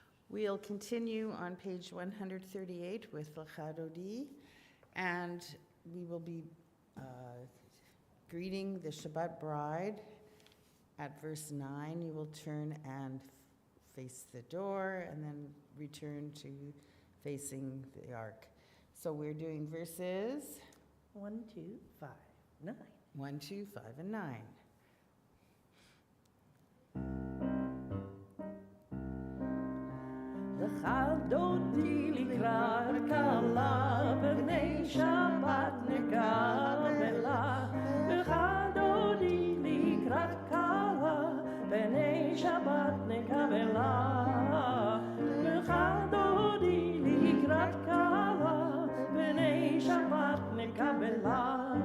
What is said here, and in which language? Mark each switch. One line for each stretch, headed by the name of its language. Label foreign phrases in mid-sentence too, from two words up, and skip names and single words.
English: We'll continue on page 138 with L'chadodi, and we will be greeting the Shabbat bride. At verse 9, you will turn and face the door, and then return to facing the ark. So we're doing verses 1, 2, 5, 9. 1, 2, 5, and 9.
Hebrew: לכה דודי לקראת כלה פני שבת נקבלה. לכה דודי לקראת כלה פני שבת נקבלה. לכה דודי לקראת כלה פני שבת נקבלה.